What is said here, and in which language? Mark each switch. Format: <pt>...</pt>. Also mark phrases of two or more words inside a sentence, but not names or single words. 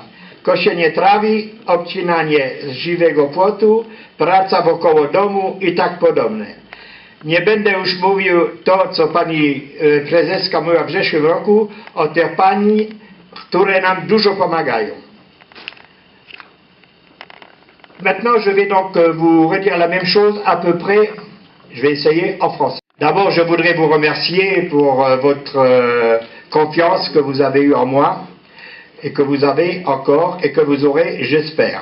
<pl>Koszenie trawy, obcinanie z żywego płotu, praca wokoło domu i tak podobne. Nie będę już mówił to, co pani prezeska mówiła w zeszłym roku, o tych pani, które nam dużo pomagają.</pl> <fr>Maintenant, je vais donc vous redire la même chose à peu près, je vais essayer en français. D'abord, je voudrais vous remercier pour votre confiance que vous avez eue en moi et que vous avez encore et que vous aurez, j'espère.</fr>